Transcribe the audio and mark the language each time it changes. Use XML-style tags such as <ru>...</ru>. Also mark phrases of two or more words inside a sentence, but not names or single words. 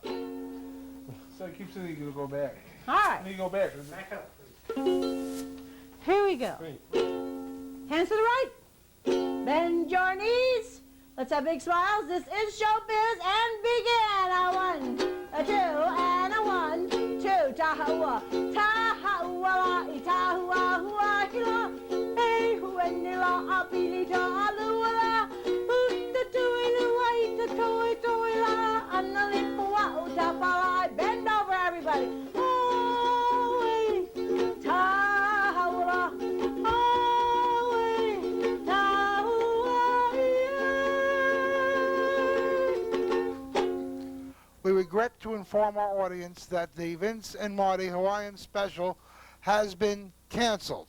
<en>So it keeps saying you're going to go back. All right. Then you go back. Back up. Here we go. Hands to the right. Bend your knees. Let's have big smiles. This is showbiz and begin. A 1, a 2, and a 1, 2.</en> <haw>Tahua, tahua, tahua, hua, hila. Hey, huenila, apilita, aluala. Uta tuila, ita toi toila. Analipua, utapala.</haw> <en>Bend over, everybody. We regret to inform our audience that the Vince and Marty Hawaiian special has been canceled.</en>